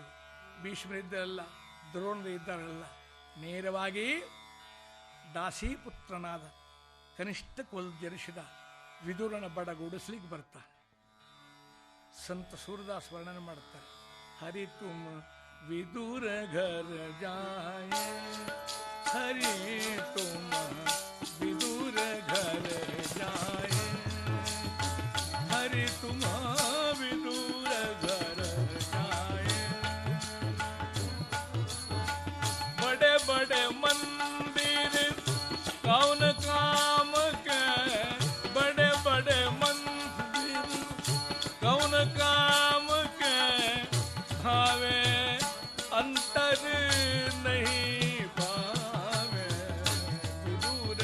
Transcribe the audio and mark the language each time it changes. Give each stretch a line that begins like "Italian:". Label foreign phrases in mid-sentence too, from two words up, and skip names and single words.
Kannada: ಭೀಷ್ಮರಿದ್ದರಲ್ಲ, ದ್ರೋಣರು ಇದ್ದಾರಲ್ಲ, ನೇರವಾಗಿ ದಾಸೀಪುತ್ರನಾದ ಕನಿಷ್ಠ ಕೊಲ್ ಜನಿಸಿದ ವಿದುರನ ಬಡಗೂಡಿಸ್ಲಿಕ್ಕೆ ಬರ್ತಾನೆ. ಸಂತ ಸೂರದಾಸ್ ವರ್ಣನೆ ಮಾಡುತ್ತಾರೆ.
Hindi: हरि तुम विदुर घर जाए, हरि तुम विदुर घर जाए, हरि तुम विदुर घर जाए, बड़े बड़े मंदिर कौन काम के, बड़े बड़े मंदिर कौन काम के, भावे अंतर नहीं पावे विदुर